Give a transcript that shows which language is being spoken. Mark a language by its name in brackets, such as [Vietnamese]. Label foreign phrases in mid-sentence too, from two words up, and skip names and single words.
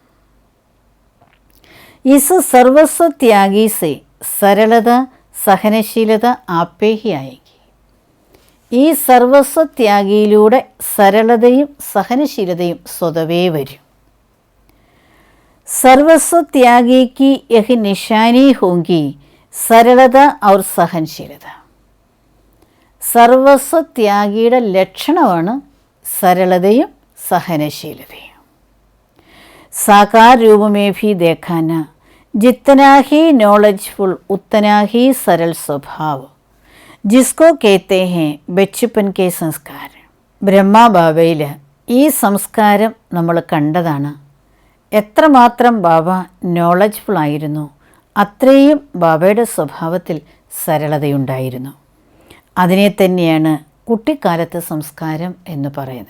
[Hindi] इस सर्वस्वत्यागी से सरलता सहनशीलता आपे ही आयेगी. [Malayalam] ഈ സർവസ്വത്യാഗിയിലൂടെ സരളതയും സഹനശീലതയും സ്വതവേ വരും. [Hindi] സർവസ്വത്യാഗി की यह निशानी होगी सरलता और सहनशीलता. [Malayalam] സർവസ്വത്യാഗിയുടെ ലക്ഷണമാണ് സരളതയും സഹനശീലതയും. [Hindi] साकार रूप में भी देखा न जितना ही नॉलेजफुल उतना ही सरल स्वभाव जिसको कहते हैं बचपन के संस्कार. [Malayalam] ബ്രഹ്മബാബയിൽ ഈ സംസ്കാരം നമ്മൾ കണ്ടതാണ്. എത്രമാത്രം ബാബ നോളജ്ഫുള്ളായിരുന്നു അത്രയും ബാബയുടെ സ്വഭാവത്തിൽ സരളതയുണ്ടായിരുന്നു. അതിനെ തന്നെയാണ് കുട്ടിക്കാലത്തെ സംസ്കാരം എന്ന് പറയുന്നത്.